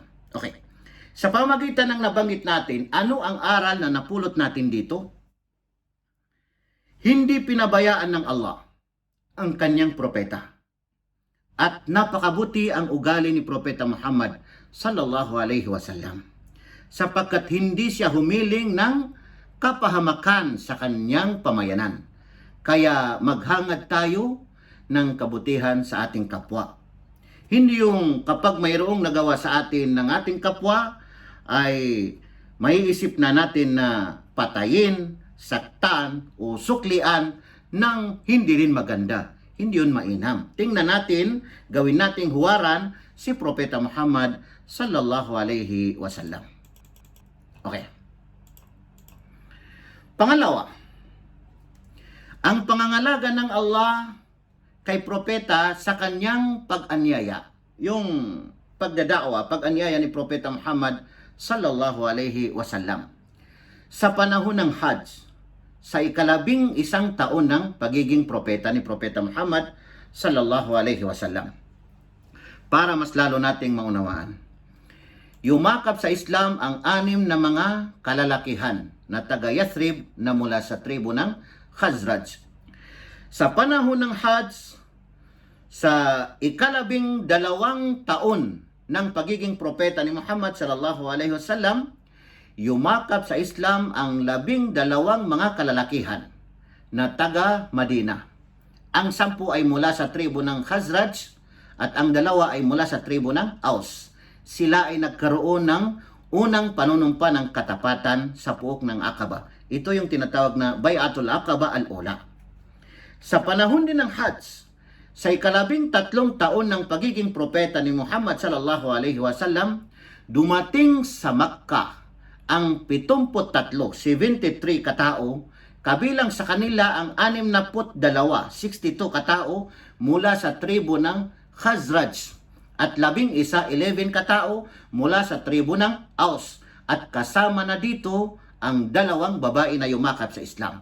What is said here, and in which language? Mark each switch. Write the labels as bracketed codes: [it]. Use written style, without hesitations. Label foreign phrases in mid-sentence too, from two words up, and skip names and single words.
[tl] Okay. Sa pamagitan ng nabanggit natin, ano ang aral na napulot natin dito? Hindi pinabayaan ng Allah ang kanyang propeta. At napakabuti ang ugali ni Propeta Muhammad [ar] صلى الله عليه وسلم, [tl] sapagkat hindi siya humiling ng kapahamakan sa kanyang pamayanan. Kaya maghangad tayo ng kabutihan sa ating kapwa. Hindi yung kapag mayroong nagawa sa atin ng ating kapwa ay maiisip na natin na patayin, saktan o suklian ng hindi rin maganda. Hindi yun mainam. Tingnan natin, gawin nating huwaran si Propeta Muhammad [ar] صلى الله عليه وسلم. [tl] Okay. Pangalawa, ang pangangalaga ng Allah kay propeta sa kanyang pag-anyaya, yung pagdadaawa, pag-anyaya ni Propeta Muhammad [ar] صلى الله عليه وسلم. [tl] Sa panahon ng Hajj, sa ika-11 taon ng pagiging propeta ni Propeta Muhammad [ar] صلى الله عليه وسلم. [tl] Para mas lalo nating maunawaan, yumakap sa Islam ang 6 na mga kalalakihan na taga Yathrib na mula sa tribo ng Khazraj. Sa panahon ng Hajj, sa ika-12 taon ng pagiging propeta ni Muhammad [ar] صلى الله عليه وسلم, [tl] yumakap sa Islam ang 12 mga kalalakihan na taga Madina. Ang 10 ay mula sa tribo ng Khazraj at ang 2 ay mula sa tribo ng Aus. Sila ay nagkaroon ng unang panunumpa ng katapatan sa puok ng Aqaba. Ito yung tinatawag na Bay'atul Aqaba al-Ula. Sa panahon din ng Hajj, sa ika-13 taon ng pagiging propeta ni Muhammad [ar] صلى الله عليه وسلم, [tl] dumating sa Makkah ang 73 katao, kabilang sa kanila ang 62, 62 katao mula sa tribo ng Khazraj at 11 katao mula sa tribo ng Aus, at kasama na dito ang 2 babae na yumakap sa Islam.